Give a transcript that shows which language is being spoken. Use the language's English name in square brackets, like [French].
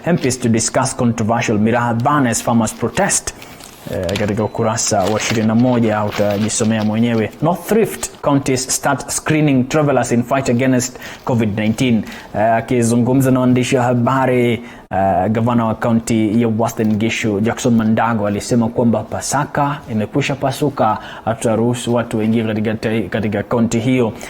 [English] MPs to discuss controversial Miraha ban as farmers protest. [Swahili] Katika ukurasa wa 21 utajisomea mwenyewe. [English] North Rift counties start screening travelers in fight against COVID-19. [Swahili] Akizungumza na waandishi wa habari, gavana wa kaunti ya Western Gishu Jackson Mandago alisema kwamba Pasaka imekwisha pasuka, hataruhusu watu wengi katika kaunti hiyo.